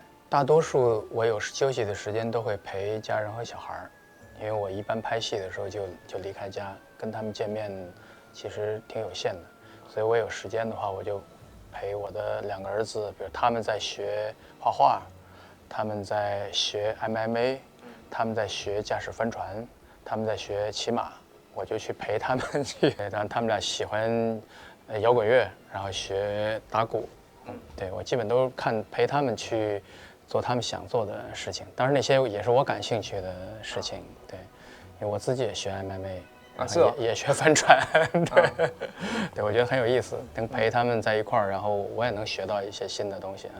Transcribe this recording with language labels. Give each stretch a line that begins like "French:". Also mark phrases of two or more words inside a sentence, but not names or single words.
Chinese: 大多數我有休息的時間都會陪家人和小孩，因為我一般拍戲的時候就離開家，跟他們見面其實挺有限的，所以我有時間的話，我就陪我的兩個兒子，比如他們在學畫畫，他們在學 MMA， 他們在學駕駛帆船，他們在學騎馬，我就去陪他們去。然後他們倆喜歡搖滾樂，然後學打鼓，對，我基本都陪他們去做他們想做的事情。當然那些也是我感興趣的事情，對，因為我自己也學 MMA。也學帆船，對，對，我覺得很有意思，能陪他們在一塊兒，然後我也能學到一些新的東西。